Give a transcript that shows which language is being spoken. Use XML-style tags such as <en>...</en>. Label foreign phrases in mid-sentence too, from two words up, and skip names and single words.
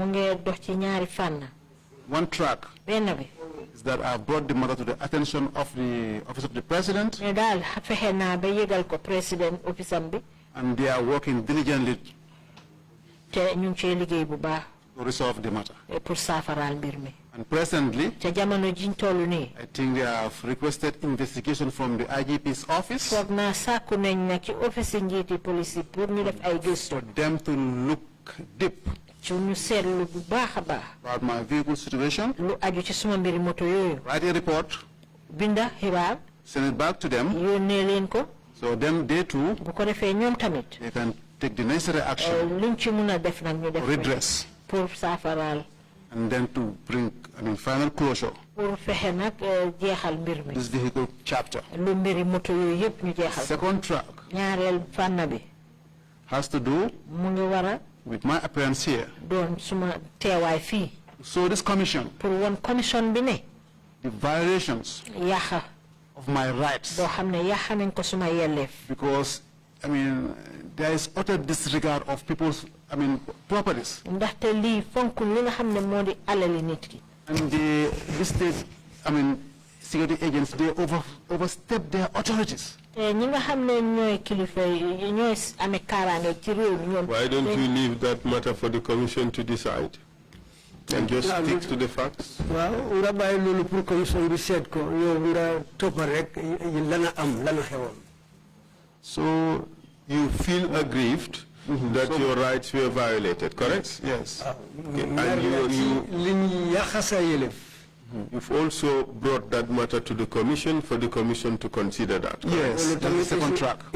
<en>One track is that I brought the matter to the attention of the Office of the President, and they are working diligently to resolve the matter. And presently,</en> <wo>ca jamono jiñ tollu nii.</wo> <en>I think they have requested investigation from the IGP's office.</en> <wo>foog naa sàkku nañ nag ci office njiiti police yi pour ñu def ay gëstu.</wo> <en>For them to look deep</en> <wo>ci ñu seetlu bu baax a baax.</wo> <en>about my vehicle situation.</en> <wo>lu aju ci suma mbiri moto yooyu.</wo> <en>Write a report.</en> <wo>binda xibaar.</wo> <en>Send it back to them.</en> <wo>yónnee leen ko.</wo> <en>So them, they too,</en> <wo>bu ko defee ñoom tamit.</wo> <en>they can take the necessary action.</en> <wo>luñ ci mun a def nag ñu def.</wo> <en>Redress.</en> <wo>pour saafaraal.</wo> <en>And then to bring, final closure.</en> <wo>pour fexe nag jeexal mbir mi.</wo> <en>This vehicle chapter.</en> <wo>lu mbiri moto yooyu yëpp ñu jeexal.</wo> <en>Second track.</en> <wo>ñaareel fànn bi.</wo> <en>Has to do.</en> <wo>mu ngi war a.</wo> <en>with my appearance here.</en> <wo>doon suma teewaay fii.</wo> <en>So this commission.</en> <wo>pour won commission bi ne.</wo> <en>The violations.</en> <wo>yaxa.</wo> <en>of my rights.</en> <wo>boo xam ne yaxa nañ ko suma yelleef.</wo> <en>Because there is utter disregard of people's properties.</en> <wo>ndaxte lii fonkul li nga xam ne moo di alali nit ki.</wo> <en>And this state security agents, they overstep their authorities.</en> <wo>ñi nga xam ne ñooy kilifa yi ñooy amee kaaraange ci réew mi ñoom.</wo> <en>Why don't you leave that matter for the commission to decide? And just stick to the facts.</en> <wo>Waaw nga bàyyi loolu pour commission bi seet ko yow nga toppal rek lana am lana xewoon.</wo> <en>So you feel aggrieved that your rights were violated, correct? Yes. Okay. And you've also brought that matter to the commission for the commission to consider that. Yes, that's the second track.</en>